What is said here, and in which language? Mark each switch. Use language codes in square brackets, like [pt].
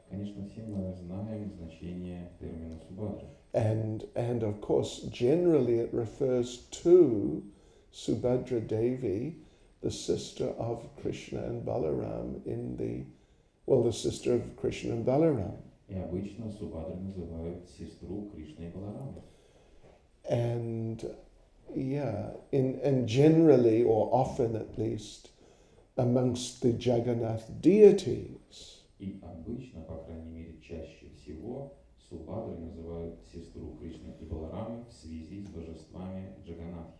[ru] Конечно, все мы знаем значение термина Субадра. [en] And of course, generally it refers to Subhadra Devi, the sister of Krishna and Balaram the sister of Krishna and Balaram. [ru] И обычно Субадрой называют сестру Кришны и Баларамы. [en] And and generally, or often at least, amongst the Jagannath deities, [ru] И обычно, по крайней мере, чаще всего, Субадрой называют сестру Кришны и Баларамы в связи с божествами Джаганатхи.